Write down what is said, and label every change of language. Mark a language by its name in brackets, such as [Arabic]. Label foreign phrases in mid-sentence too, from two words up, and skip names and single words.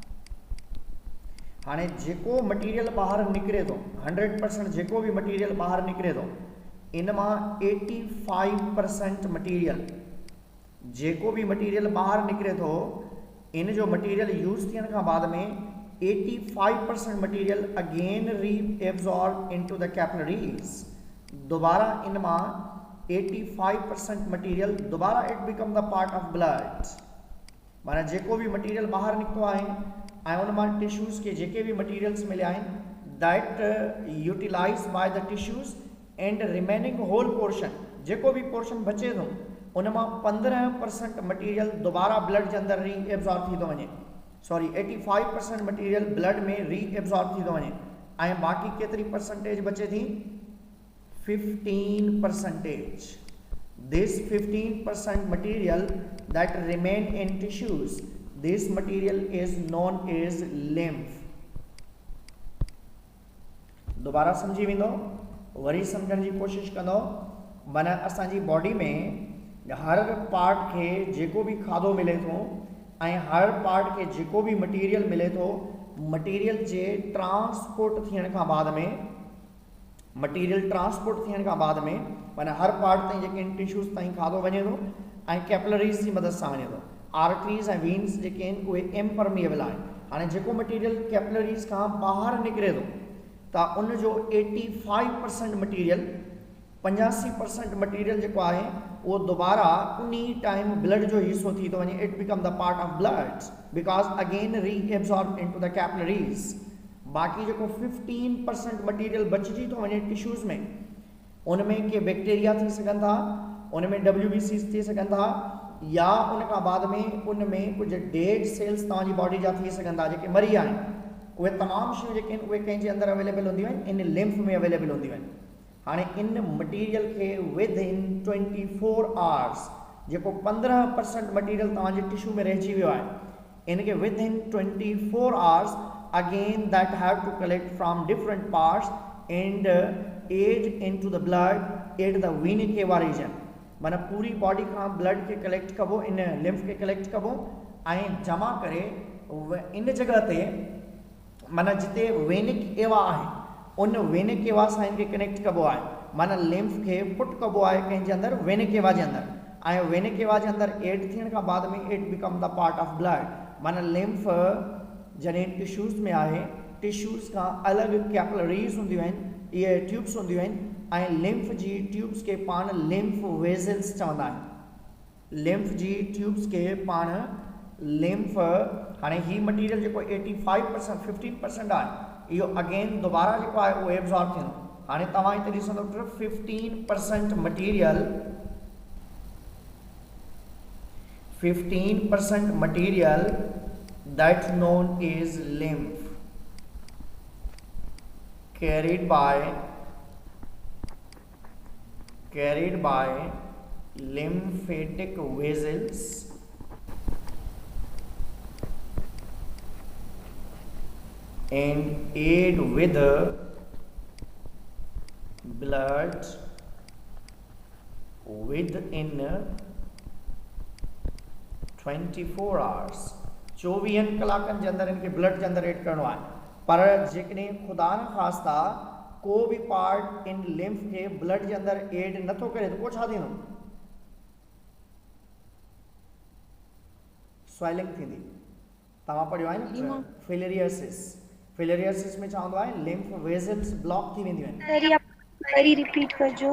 [Sindhi] हाणे जेको मटीरियल ॿाहिरि निकिरे थो 100% जेको बि मटीरियल ॿाहिरि निकिरे थो इन मां 85% मटीरियल, जेको बि मटीरियल ॿाहिरि निकिरे थो इन जो मटीरियल यूज़ थियण खां बाद में 85% मटीरियल [English] again re-absorb into the capillaries. [Sindhi] दोबारा इन मां 85% मटीरियल दोबारा [English] it become the part of blood. [Sindhi] माना जेको भी मटीरियल ॿाहिरि निकितो आहे ऐं उन मां टिश्यूज़ के जेके भी मटीरियल्स मिलिया आहिनि [English] that utilize by the tissues and remaining whole portion, [Sindhi] जेको भी पोर्शन बचे थो उन मां 15% मटीरियल दोबारा ब्लड के अंदर [English] re-absorb [Sindhi] थी थो वञे। सॉरी 85% मटीरियल ब्लड में [English] re-absorb [Sindhi] थी थो वञे ऐं बाक़ी केतिरी परसेंटेज बचे थी 15%. [English] This 15% material that remain in tissues, this material is known as lymph. [Sindhi] दोबारा समझी वेंदो, वरी समझण जी कोशिश कंदो। माना असांजी बॉडी में हर पार्ट के जेको भी खाधो मिले थो ऐं हर पार्ट के जेको भी मटीरियल मिले थो, मटीरियल जे ट्रांसपोर्ट थियण खां बाद में, [English] material transport [Sindhi] थियण खां बाद में माना हर पार्ट ताईं जेके टिश्यूज़ ताईं खाधो वञे थो ऐं कैपिलरीज़ जी मदद सां वञे थो। आर्टरीज़ ऐं वीन्स जेके आहिनि उहे इम्परमिएबल आहिनि। हाणे जेको मटीरियल कैपिलरीज़ खां ॿाहिरि निकिरे थो त उन जो 85% मटीरियल, 85% मटीरियल जेको आहे उहो दोबारा उन [English] time blood [Sindhi] जो हिस्सो थी थो वञे। [English] It become the part of blood because again re-absorb into the capillaries. [Sindhi] बाक़ी जेको 15% मटीरियल बचिजी थो वञे टिश्यूज़ में, उनमें के बैक्टीरिया थी सघनि था, उनमें WBCs थी सघनि था, या उन खां बाद में उनमें कुछ [English] dead cells [Sindhi] तव्हांजी बॉडी जा थी सघनि था जेके मरी आहिनि। उहे तमामु शयूं जेके आहिनि उहे कंहिंजे अंदरि अवेलेबल हूंदियूं आहिनि, इन लिम्फ में अवेलेबल हूंदियूं आहिनि। हाणे इन मटीरियल खे [English] within 24 hours, [Sindhi] जेको 15% मटीरियल तव्हांजे टिश्यू में रहिजी वियो आहे, इनखे [English] within 24 hours again that have to collect from different parts and aid into the blood at the vena cava region। [Sindhi] माना पूरी बॉडी खां ब्लड के कलेक्ट कबो, इन लिम्फ के कलेक्ट कबो ऐं जमा करे इन जगह ते माना जिते [English] vena cava [Sindhi] आहे उन [English] vena cava [Sindhi] सां इनके कनेक्ट कबो आहे। माना लिम्फ के पुट कबो आहे कंहिंजे अंदरि [English] vena cava [Sindhi] जे अंदरि, ऐं [English] vena cava [Sindhi] जे अंदरि एड थियण खां बाद में [English] it become the part of blood. [Sindhi] माना लिम्फ जॾहिं टिश्यूज़ में आहे, टिश्यूज़ खां अलॻि कैपिलरीज़ हूंदियूं आहिनि, इहे ट्यूब्स हूंदियूं आहिनि ऐं लिम्फ जी ट्यूब्स के पाण [English] lymph vessels [Sindhi] चवंदा आहिनि। लिम्फ जी ट्यूब्स के पाण लिम्फ। हाणे ही मटीरियल जेको 85% 15% आहे इहो अगेन दोबारा जेको आहे उहो एब्जॉर्ब थींदो। हाणे तव्हां हिते ॾिसंदो 15% मटीरियल, 15% मटीरियल [English] that known is lymph carried by lymphatic vessels and aid with blood within 24 hours [Sindhi] 24 कलाकनि जे अंदरि इनके ब्लड जे अंदरि एड करणो आहे। पर जेकॾहिं ख़ुदा न ख़ास्ता को भी पार्ट इन लिम्फ के ब्लड जे अंदरि एड नथो करे तो छा थींदो? स्वेलिंग थींदी। तव्हां पढ़ियो आहे न फिलेरियसिस में छा हूंदो आहे? [English] lymph vessels block [Sindhi] थी वेंदियूं आहिनि। वरी रिपीट कजो।